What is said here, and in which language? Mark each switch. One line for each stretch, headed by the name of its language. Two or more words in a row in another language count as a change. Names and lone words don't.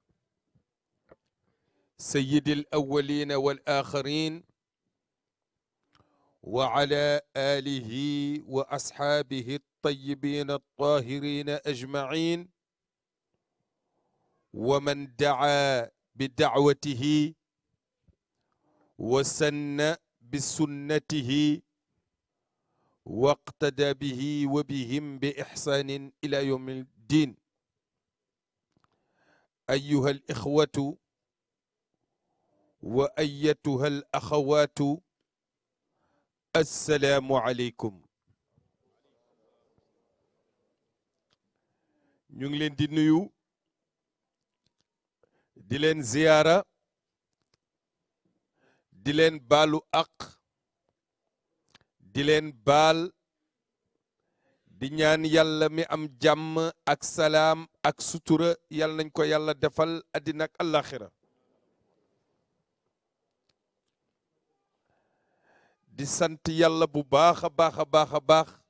Arabic: سيد الأولين والآخرين وعلى آله وأصحابه الطيبين الطاهرين أجمعين ومن دعا بدعوته وسن بسنته واقتدى به وبهم بإحسان إلى يوم الدين. أيها الإخوة وأيتها الأخوات السلام عليكم.
Wolof: ñu ngi leen di nuyu di leen ziyaara di leen baalu àq di leen baal di ñaan yàlla mi am jàmm ak salaam ak sutura yàlla nañ ko yàlla defal àddina ak àllaaxira di sant yàlla bu baax a baax a baax a baax